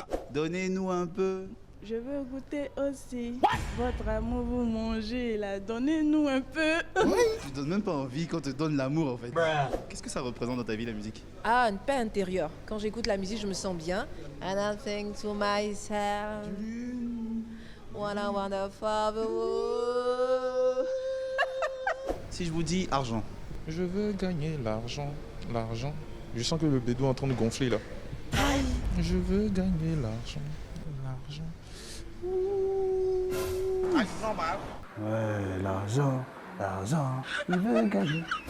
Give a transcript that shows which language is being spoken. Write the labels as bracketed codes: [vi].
[fr] Donnez-nous un peu. Je veux goûter aussi. Votre amour, vous mangez là. Donnez-nous un peu. Tu donnes même pas envie quand on te donne l'amour en fait. Qu'est-ce que ça représente dans ta vie la musique? Ah, une paix intérieure. Quand j'écoute la musique, je me sens bien. [en] And I think to myself, what a wonderful world. [fr] Si je vous dis argent. Je veux gagner l'argent. Je sens que le bédou est en train de gonfler là. Je veux gagner l'argent. Normal. Ouais, l'argent, il veut gagner.